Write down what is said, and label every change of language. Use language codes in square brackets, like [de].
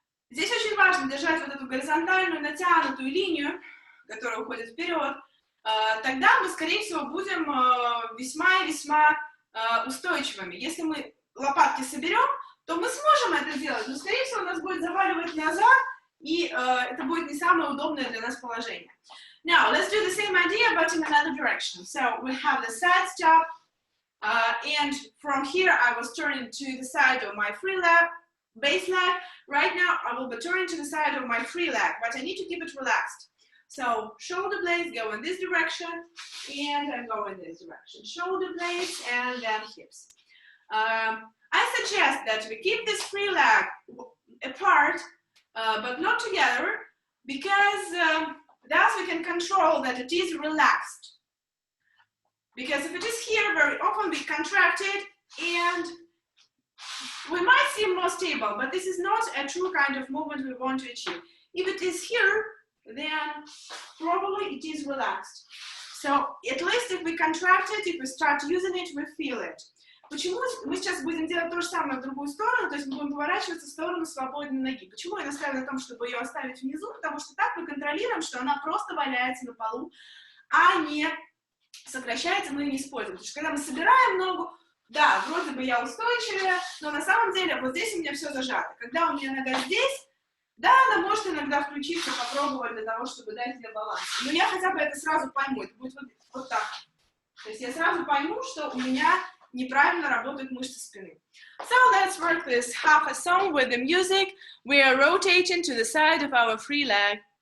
[ru] Здесь очень важно держать вот эту горизонтальную натянутую линию, которая уходит вперед. Тогда мы, скорее всего, будем весьма и весьма устойчивыми. Если мы лопатки соберем, то мы сможем это сделать, но, скорее всего, нас будет заваливать назад, и это будет не самое удобное для нас положение. [en] Now, let's do the same idea, but in another direction. So, we have the side stop, and from here, I was turning to the side of my free leg, base leg. Right now, I will be turning to the side of my free leg, but I need to keep it relaxed. So, shoulder blades go in this direction, and I go in this direction. Shoulder blades, and then hips. I suggest that we keep this free leg apart, but not together, because thus we can control that it is relaxed. Because if it is here, very often we contract it, and we might seem more stable, but this is not a true kind of movement we want to achieve. If it is here, then probably it is relaxed. So at least if we contract it, if we start using it, we feel it. [ru] Почему мы сейчас будем делать то же самое в другую сторону, то есть мы будем поворачиваться в сторону свободной ноги? Почему я настаиваю на том, чтобы ее оставить внизу? Потому что так мы контролируем, что она просто валяется на полу, а не сокращается, мы ее не используем. Потому что когда мы собираем ногу, да, вроде бы я устойчивая, но на самом деле вот здесь у меня все зажато. Когда у меня нога здесь, да, она может иногда включиться, попробовать для того, чтобы дать мне баланс. Но я хотя бы это сразу пойму, это будет вот так. То есть я сразу пойму, что у меня неправильно работают мышцы спины. [en] So let's work this half a song with the music. We are rotating to the side of our free leg.